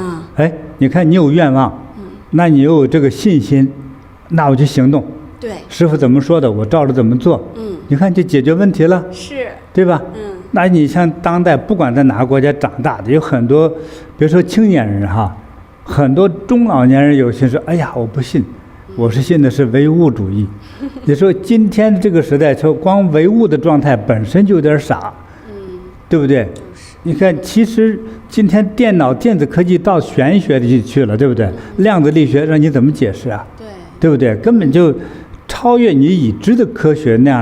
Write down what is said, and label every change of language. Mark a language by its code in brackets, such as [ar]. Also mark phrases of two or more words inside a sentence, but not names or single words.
[zh] 你看你有願望，那你有這個信心，那我就行動。對。師父怎麼說的，我照着怎麼做。你看就解決問題了。是。對吧？那你像當代不管在哪個國家長大的，有很多，比如說青年人哈，很多中老年人有些說，我不信，我是信的是唯物主義。你說今天這個時代，說光唯物的狀態本身就有點傻，對不對？你看，其實今天電腦電子科技到玄學裡去了，對不對？量子力學讓你怎麼解釋啊？對不對？根本就超越你已知的科學那樣的一個公式。